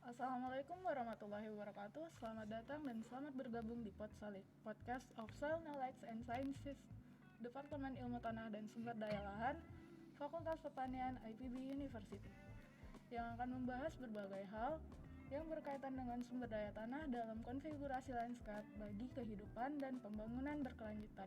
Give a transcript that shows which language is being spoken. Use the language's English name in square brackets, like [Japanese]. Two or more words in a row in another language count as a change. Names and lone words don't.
[Arabic] السلام عليكم ورحمة الله وبركاته. [Indonesian] Selamat datang dan selamat bergabung di Podsolik, [English] Podcast of Soil Knowledge and Sciences, [Indonesian] Departemen Ilmu Tanah dan Sumber Daya Lahan, Fakultas Pertanian IPB University, yang akan membahas berbagai hal yang berkaitan dengan sumber daya tanah dalam konfigurasi lanskap bagi kehidupan dan pembangunan berkelanjutan.